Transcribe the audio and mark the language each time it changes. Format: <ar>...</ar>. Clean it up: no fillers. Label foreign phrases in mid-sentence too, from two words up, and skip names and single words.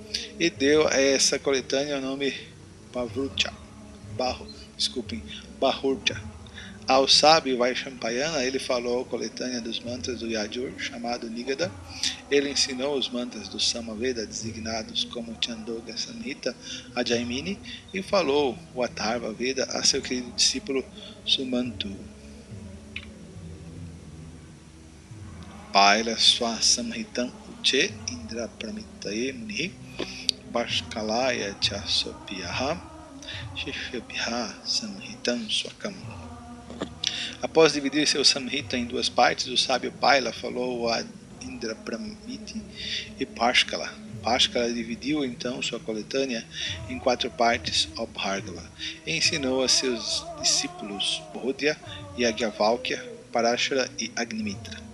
<pt>E deu a essa coletânea o nome Bahurja. Ao sábio Vaishampayana, ele falou a coletânea dos mantras do Yajur, chamado Nigada. Ele ensinou os mantras do Samaveda, designados como Chandoga Samhita, a Jaimini, e falou o Atharva Veda a seu querido discípulo Sumantu.</pt> <sa>पैल स्व संहिताम् ऊचे इन्द्र प्रमितये मुनि बाष्कलाय चसोऽप्याह शिष्येभ्यः संहिताम् स्वकाम्.</sa> <pt>Após dividir seu Samhita em 2 partes, o sábio Paila falou a Indra Pramiti e Bashkala. Bashkala dividiu então sua coletânea em 4 partes, o Bhargava, e ensinou a seus discípulos Bodhya, Yagyavalkya, Parashara e Agnimitra.</pt>